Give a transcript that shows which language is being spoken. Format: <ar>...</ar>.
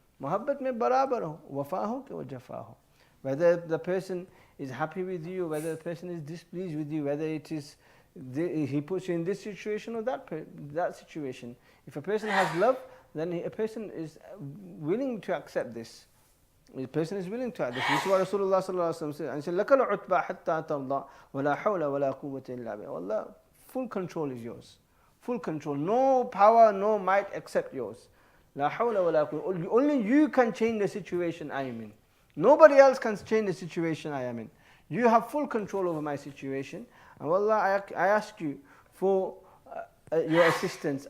<ur>Muhabbat mein barabar ho, wafa ho ke jafa ho.</ur> <en>Whether the person is happy with you, whether the person is displeased with you, whether it is he puts you in this situation or that situation. If a person has love, then a person is willing to accept this. The person is willing to accept this. This is what Rasulullah sallallahu alaihi wasallam said. And he said,</en> <ar>لَكَ الْعُتْبَى حَتَّى تَرْضَى وَلَا حَوْلَ وَلَا قُوَّةَ إِلَّا بِهِ.</ar> <en>Allah, full control is yours. Full control. No power, no might except yours.</en> <ar>لَا حَوْلَ وَلَا قُوَّةَ.</ar> <en>Only you can change the situation I am in. Nobody else can change the situation I am in. You have full control over my situation. And Allah, I ask you for your assistance.</en>